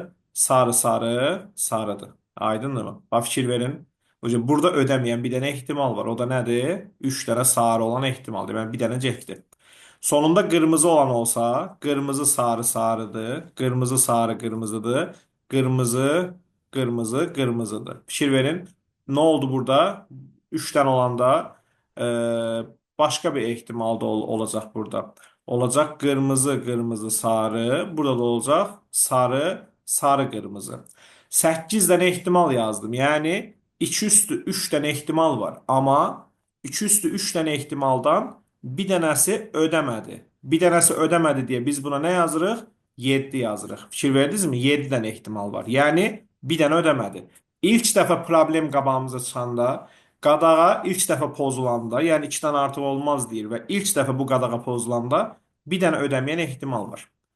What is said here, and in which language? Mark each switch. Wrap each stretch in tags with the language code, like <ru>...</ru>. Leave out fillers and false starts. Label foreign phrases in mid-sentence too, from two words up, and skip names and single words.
<az>Sarı, sarı, sarıdır. Aydındır. Bax, fikir verin. Burada ödəməyən bir dənə ehtimal var. O da nədir? 3 dənə sarı olan ehtimal. Deməli, bir dənə cəhdir. Sonunda qırmızı olan olsa, qırmızı, sarı, sarıdır. Qırmızı, sarı, qırmızıdır. Qırmızı,</az> <tr>Kırmızı, kırmızıdır.</tr> <az>Fikir verin.</az> <tr>Ne oldu burada? 3'ten olanda e, başka bir ihtimal da olacak burada. Olacak kırmızı, kırmızı, sarı. Burada da olacak sarı, sarı, kırmızı. 8 tane ihtimal yazdım. Yani 2 üstü 3 tane ihtimal var. Ama 2 üstü 3 tane ihtimaldan bir tanesi ödemedi. Bir tanesi ödemedi diye biz buna ne yazırıq?</tr> <az>7 yazırıq. Fikir verdiniz mi? 7 dənə ehtimal var. Yəni bir dənə ödəmədi. İlk dəfə problem qabağımıza çıxanda, qadağa ilk dəfə pozulanda, yəni 2 dənə artıq olmaz deyir və ilk dəfə bu qadağa pozulanda bir dənə ödəməyən ehtimal var.</az>